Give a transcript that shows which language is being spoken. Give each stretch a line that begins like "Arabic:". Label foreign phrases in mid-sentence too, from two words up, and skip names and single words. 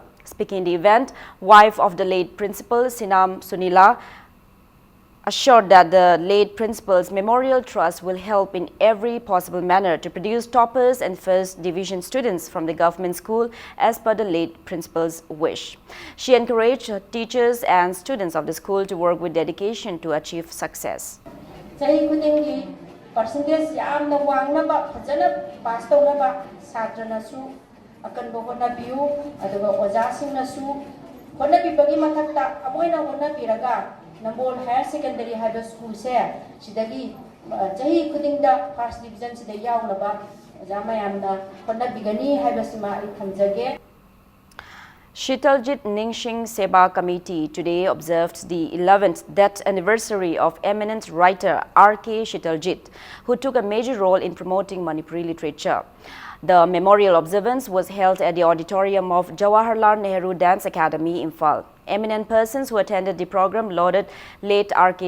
English: Speaking in the event, wife of the late principal, Sinam Sunila, assured that the late principal's memorial trust will help in every possible manner to produce toppers and first division students from the government school as per the late principal's wish. She encouraged her teachers and students of the school to work with dedication to achieve success.
Manipuri: Akanbo honabiu aduga ojasingnasu honabibagi mathakta amoina honabiraga Nambol Higher Secondary High School se sidagi jahi khudingda
English: first division
Manipuri: sida yawnaba jamayamna honabigani haibasima I thamjage.
English: Shitaljit Ningsing Seba Committee today observed the 11th death anniversary of eminent writer R.K. Shitaljit, who took a major role in promoting Manipuri literature. The memorial observance was held at the auditorium of Jawaharlal Nehru Dance Academy, Imphal. Eminent persons who attended the program lauded late R.K.